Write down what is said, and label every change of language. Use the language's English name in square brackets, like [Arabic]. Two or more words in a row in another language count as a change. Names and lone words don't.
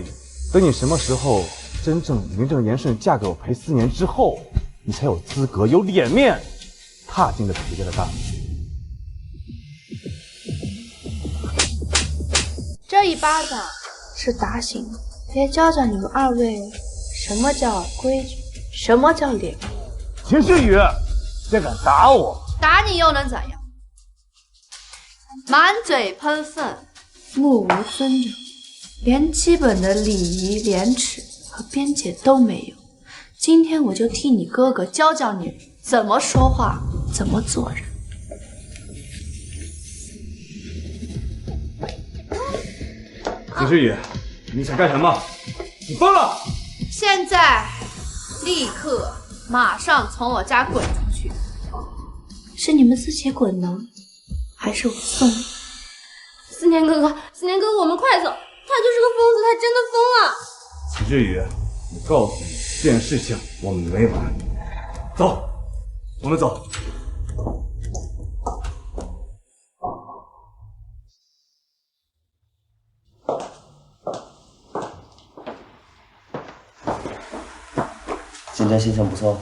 [Chinese] 等你什麼時候真正名正言順嫁給我裴思年之後，你才有資格有臉面踏進了裴家的大門。這一巴掌是打醒了，也教教你們二位什麼叫規矩，什麼叫臉。秦詩雨，竟敢打我！打你又能怎樣？滿嘴噴糞，目無尊容，連基本的禮儀、廉恥和邊界都沒有。今天我就替你哥哥教教你怎麼說話，怎麼做人。秦詩雨，你想幹什麼？你瘋了！現在，立刻，馬上從我家滾出去！是你們自己滾呢，還是我送你？思年哥哥，思年哥哥，我們快走！他就是個瘋子，他真的瘋了！秦詩雨，我告訴你，這件事情我們沒完。走，我們走。今天心情不錯。